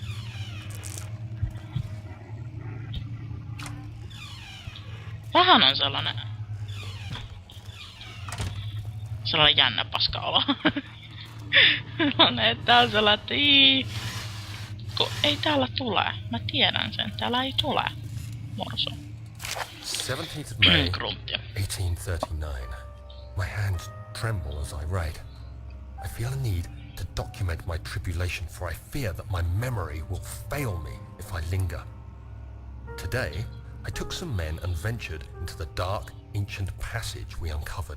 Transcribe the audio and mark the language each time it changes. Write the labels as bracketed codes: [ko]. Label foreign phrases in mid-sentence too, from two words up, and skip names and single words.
[fi] Vähän on sellainen jännä paskaolo. Tää on sellainen, että ei täällä tule. Mä tiedän sen. Täällä ei tule. Morso. [en] 17th of May, 1839. My hands tremble as I write. I feel a need to document my tribulation, for I fear that my memory will fail me if I linger. Today, I took some men and ventured into the dark, ancient passage we uncovered.